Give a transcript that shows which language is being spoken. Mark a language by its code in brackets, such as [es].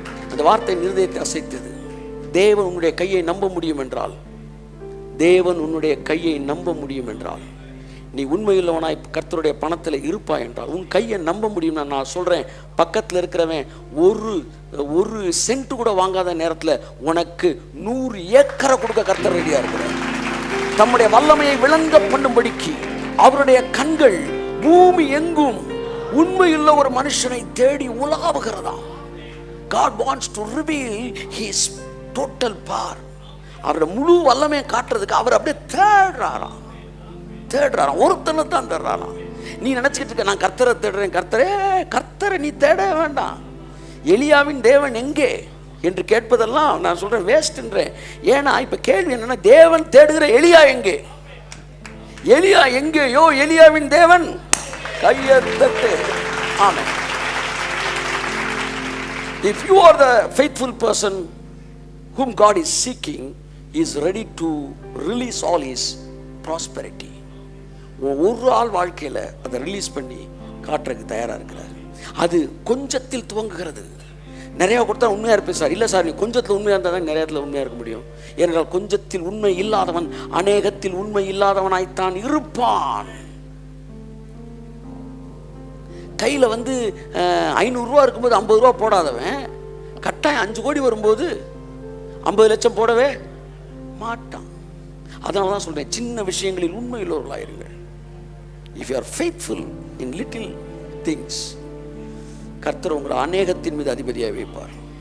[ta] அந்த வார்த்தை இருதயத்தை அசைத்தது. தேவன் உன்னுடைய கையை நம்ப முடியும் என்றால், தேவன் உன்னுடைய கையை நம்ப முடியும் என்றால், நீ உண்மையுள்ளவனாய் கர்த்தருடைய பணத்தில் இருப்பாய் என்றால் உன் கையை நம்ப முடியும்னா, நான் சொல்கிறேன், பக்கத்தில் இருக்கிறவன் ஒரு சென்ட் கூட வாங்காத நேரத்தில் உனக்கு 100 ஏக்கரை கொடுக்க கர்த்தர் ரெடியாக இருக்கிறார். தம்முடைய வல்லமையை விளங்க பண்ணும்படிக்கு அவருடைய கண்கள் பூமி எங்கும் உண்மையுள்ள ஒரு மனுஷனை தேடி உலாவுகிறதா. [en] God wants to reveal His total power. [ta] அவருடைய முழு வல்லமையை காட்டுறதுக்கு அவர் அப்படியே தேடுறாராம். ஒருத்தனை தான் தேடுறாராம். நீ நினைச்சுக்கிட்டு இருக்க, நான் கர்த்தரை தேடுறேன். கர்த்தரை நீ தேட வேண்டாம். எலியாவின் தேவன் எங்கே என்று கேட்பதெல்லாம் நான் சொல்றேன் வேஸ்ட்ன்றேன். ஏன்னா இப்ப கேள்வி என்னன்னா, தேவன் தேடுகிற எலியா எங்கே? எலியா எங்கேயோ எலியாவின் தேவன் கையை தட்டு. ஆமென். [en] If you are the faithful person whom God is seeking, He is ready to release all His prosperity. [ta] ஒரு ஆள் வாழ்க்கையில் அதை ரிலீஸ் பண்ணி காட்டுறதுக்கு தயாராக இருக்கிறார். அது கொஞ்சத்தில் துவங்குகிறது. நிறையா கொடுத்தா உண்மையாக இருப்பேன் சார். இல்லை சார், நீ கொஞ்சத்தில் உண்மையாக இருந்தால் தான் நிறையத்தில் உண்மையாக இருக்க முடியும். ஏனென்றால் கொஞ்சத்தில் உண்மை இல்லாதவன் அநேகத்தில் உண்மை இல்லாதவனாய்த்தான் இருப்பான். கையில் வந்து 500 ரூபா இருக்கும்போது 50 ரூபா போடாதவன் கட்டாயம் 5 கோடி வரும்போது 50 லட்சம் போடவே மாட்டான். அதனால தான் சொல்றேன், சின்ன விஷயங்களில் உண்மையுள்ளவர்களாக இருங்க. [en] If you are faithful in little things, [ta] கர்த்தர் உங்களை அநேகத்தின் மீது அதிபதியாக வைப்பார்.